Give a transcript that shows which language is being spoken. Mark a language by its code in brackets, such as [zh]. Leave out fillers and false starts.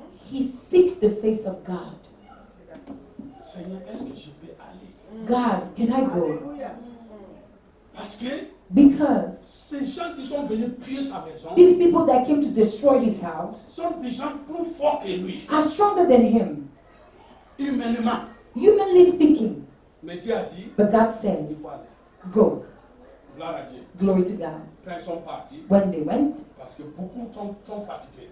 [en] He seeked the face of God. [fr] Seigneur, est-ce que je peux aller? [en] God, can I go? [fr] Parce que [en] Because [fr] ces gens qui sont venus piller sa maison [en] these people that came to destroy his house [fr] sont des gens plus forts que lui, [en] are stronger than him, [fr] humainement. [en] humanly speaking. [fr] Mais Dieu a dit, [en] But God said, [fr] il faut aller. [en] go. [fr] Gloire à Dieu. [en] Glory to God. [fr] Quand ils sont partis, [en] When they went, [fr] parce que beaucoup sont fatigués.